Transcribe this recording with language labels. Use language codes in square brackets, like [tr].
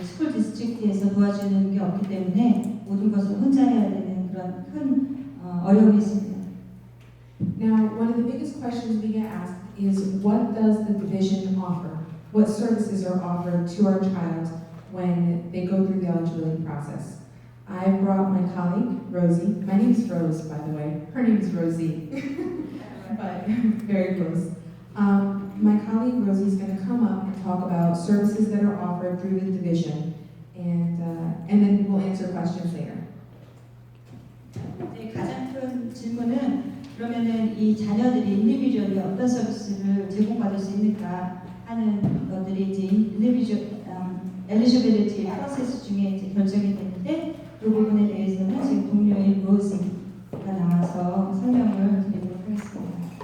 [ko] 스쿨 디스트릭트에서 도와주는 게 없기 때문에 모든 것을 혼자 해야 되는 그런 큰 어려움이 있습니다. [en] Now, one of the biggest questions we get asked is, what does the division offer? What services are offered to our child when they go through the eligibility process? I brought my colleague, Rosie. My name's Rose, by the way. Her name's Rosie, but very close. My colleague, Rosie, is going to come up and talk about services that are offered through the division, and then we'll answer questions later. [ko] 이제 가장 큰 질문은 그러면은 이 자녀들이 인디비주얼이 어떤 서비스를 제공받을 수 있는가 하는 것들이 이제 인디비주얼 엘리지빌리티 프로세스 중에 이제 결정이 되는데 이 부분에 대해서는 지금 동료인 로즈가 나와서 설명을 드리도록 하겠습니다.